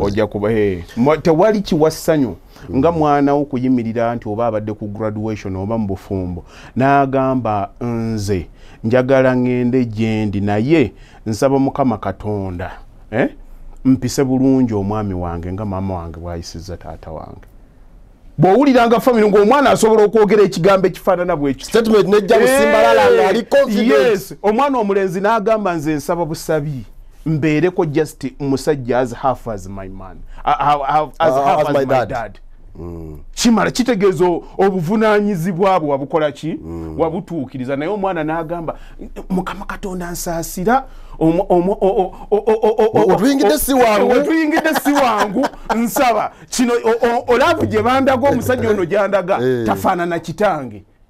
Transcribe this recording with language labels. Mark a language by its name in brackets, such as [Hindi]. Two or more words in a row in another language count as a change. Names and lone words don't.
[Ganda] ojja kuba tewali kiwa ssanyu nga mwana wo kuyimirira nti oba abadde ku graduation oba mu bufumbo n'agamba nze njagala ŋŋende gyendi naye nsaba Mukama Katonda mpise bulungi omwami wange nga maama wange bw'ayisizza taata wange bw'owuliranga family ng'omwana asobola okwogera ekigambo ekifaanana bwekyo statement nejja musimbalala ng'ali confident yes omwana omulenzi n'agamba nze nsaba busabi mbeereko just musajja [English] as half as my man as half as my dad [Ganda] kimala kitegeeza obuvunaanyizibwa bwe wabukola ki wabutuukiriza naye omwana n'agamba Mukama Katonda nsaasira otuyingidde si wangu nsaba kino olaavu gye bandaga omusajja ono gyandaga tafaanana kitange